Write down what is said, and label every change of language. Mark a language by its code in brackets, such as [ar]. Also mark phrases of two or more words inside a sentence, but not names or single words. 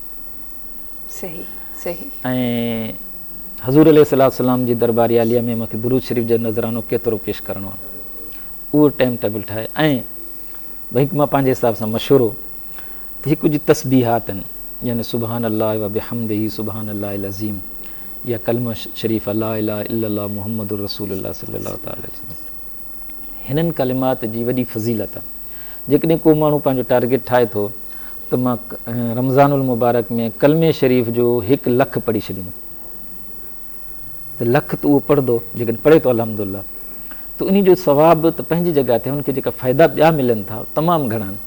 [sd] सही सही। ऐं हज़ूर अलैहिस्सलाम जी दरबारी आलिया में मूंखे दुरूद शरीफ़ जो नज़रानो केतिरो पेश करिणो आहे, उहो टाइम टेबल ठाहे। ऐं भई मां पंहिंजे हिसाब सां मशवरो त हिकु जी तस्बीहात आहिनि, यानी [ar] سبحان الله وبحمده سبحان الله العظيم, [sd] या कलमा शरीफ़ [ar] لا إله إلا الله محمد رسول الله صلى الله عليه وسلم. [sd] हिननि कलिमात जी वॾी फज़ीलत आहे। जेकॾहिं को माण्हू पंहिंजो टारगेट ठाहे थो त मां [ar] رمضان المبارك [sd] में कलमे शरीफ़ जो 1 लख पढ़ी छॾींदुमि, त लख त उहो पढ़ंदो, जेकॾहिं पढ़े थो अल्हम्दुलिल्लाह, त उन जो सवाबु त पंहिंजी जॻह ते हुनखे जेका फ़ाइदा ॿिया मिलनि था तमामु घणा आहिनि।